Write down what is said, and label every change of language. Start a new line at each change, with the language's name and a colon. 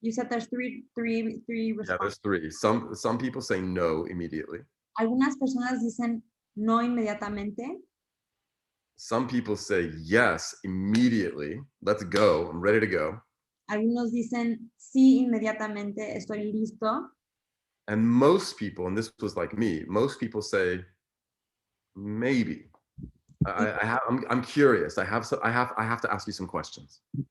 English: You said there's three responses. Yeah, there's 3. Some people say no immediately.
Spanish: Algunas personas dicen no inmediatamente.
English: Some people say yes immediately. Let's go. I'm ready to go.
Spanish: Algunos dicen sí inmediatamente, estoy listo.
English: And most people, and this was like me, most people say maybe. I'm curious. I have to ask you some questions.